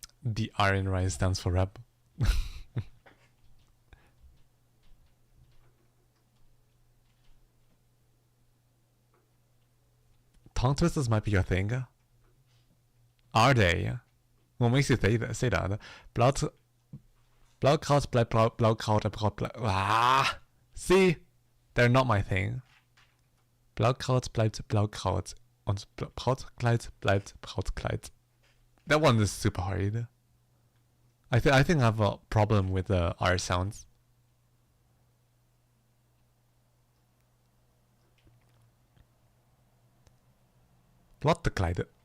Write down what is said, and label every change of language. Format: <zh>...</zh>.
<en>The R in Rise stands for rap. Tongue twisters might be your thing. Are they? What makes you say that?</en> <de>Blaukraut bleibt Blaukraut,</de> <en>ah! See? They're not my thing.</en> <de>Blaukraut bleibt Blaukraut. Und Brautkleid bleibt Brautkleid.</de> <en>That one is super hard. I think I have a problem with the R sounds. Blottekleid.</en>